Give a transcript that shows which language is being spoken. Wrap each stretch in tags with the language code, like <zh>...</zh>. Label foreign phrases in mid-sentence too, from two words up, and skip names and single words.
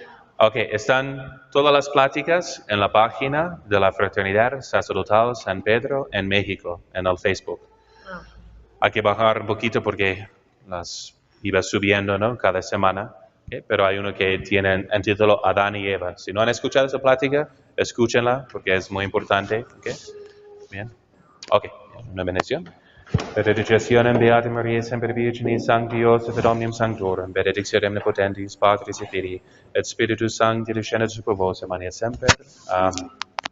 <es>Ok, están todas las pláticas en la página de la Fraternidad Sacerdotal San Pedro en México, en el Facebook. Hay que bajar un poquito porque las iba subiendo, ¿no? Cada semana. ¿Okay? Pero hay uno que tiene en título Adán y Eva. Si no han escuchado esa plática, escúchenla porque es muy importante. ¿Okay? Bien. Ok, una bendición.</es> <la>Benedictionem Beata Maria Semper Virginis Sancti Joseph et Omnium Sanctorum, benedictionem Omnipotentis Patris et Filii et Spiritus Sancti descendet super vos et semper. Amen.</la>